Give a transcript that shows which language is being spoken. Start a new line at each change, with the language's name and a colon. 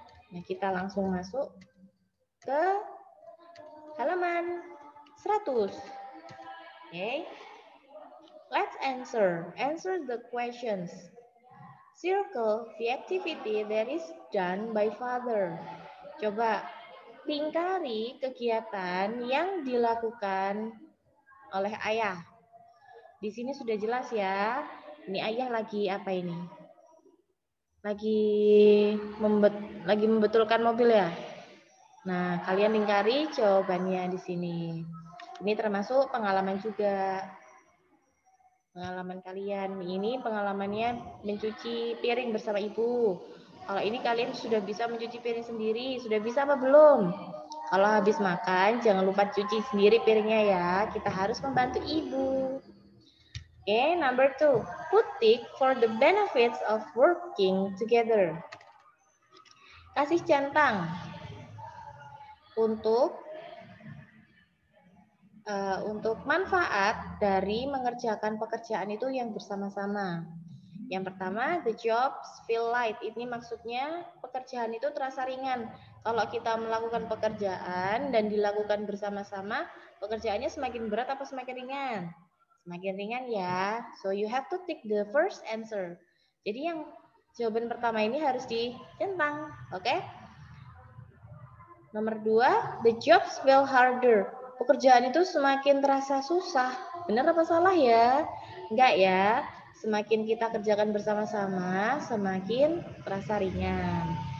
Indonesian: Nah, kita langsung masuk ke halaman 100. Oke.
English: Let's answer. Answer the questions. Circle the activity that is done by father.
Indonesian: Coba lingkari kegiatan yang dilakukan oleh ayah. Di sini sudah jelas ya. Ini ayah lagi apa ini? Lagi membetulkan mobil ya. Nah, kalian lingkari jawabannya di sini. Ini termasuk pengalaman juga. Pengalaman kalian. Ini pengalamannya mencuci piring bersama ibu. Kalau ini kalian sudah bisa mencuci piring sendiri, sudah bisa apa belum? Kalau habis makan, jangan lupa cuci sendiri piringnya ya. Kita harus membantu ibu. Oke,
English: number 2. Put tick for the benefits of working together.
Indonesian: Kasih centang untuk manfaat dari mengerjakan pekerjaan itu yang bersama-sama. Yang pertama,
English: the jobs feel light.
Indonesian: Ini maksudnya pekerjaan itu terasa ringan. Kalau kita melakukan pekerjaan dan dilakukan bersama-sama, pekerjaannya semakin berat atau semakin ringan? Semakin ringan ya.
English: So you have to take the first answer.
Indonesian: Jadi yang jawaban pertama ini harus dicentang, oke? Nomor 2,
English: the jobs feel harder.
Indonesian: Pekerjaan itu semakin terasa susah. Benar apa salah ya? Enggak ya. Semakin kita kerjakan bersama-sama, semakin terasa ringan.